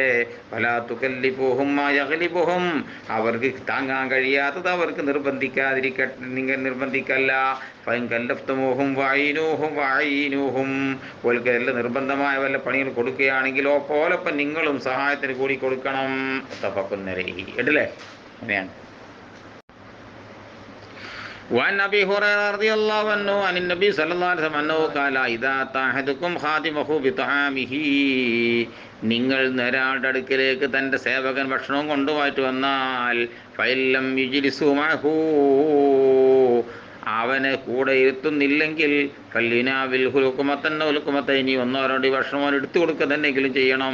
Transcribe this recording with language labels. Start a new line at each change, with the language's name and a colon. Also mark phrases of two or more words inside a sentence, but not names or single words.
Arabic: ولا تكلفوهم ما يغلبهم,
Malayalam: അവർക്ക് താങ്ങാൻ കഴിയാത്തത് അവർക്ക് നിങ്ങൾ നിർബന്ധിക്കല്ല.
Arabic: فإن كلفتموهم فأعينوهم,
Malayalam: ഓൽക്ക് എല്ലാം നിർബന്ധമായ വല്ല പണികൾ കൊടുക്കുകയാണെങ്കിലോ പോലപ്പം നിങ്ങളും സഹായത്തിന് കൂടി കൊടുക്കണം.
Arabic: متفق عليه.
Malayalam: ഇടല്ലേ അങ്ങനെയാണ്.
Arabic: وعن أبي هريرة رضي الله عنه عن النبي صلى الله عليه وسلم أنه قال إذا أتى أحدكم خادمه بطعامه,
Malayalam: നിങ്ങൾ ഒരാളുടെ അടുക്കലേക്ക് തൻ്റെ സേവകൻ ഭക്ഷണവും കൊണ്ടുപോയിട്ട് വന്നാൽ
Arabic: فإن لم يجلسه معه,
Malayalam: അവനെ കൂടെ ഇരുത്തുന്നില്ലെങ്കിൽ
Arabic: فليناوله لقمة أو لقمتين,
Malayalam: ഒന്നോ രണ്ടോ ഭക്ഷണം അവൻ എടുത്തു കൊടുക്കുക തന്നെങ്കിലും ചെയ്യണം.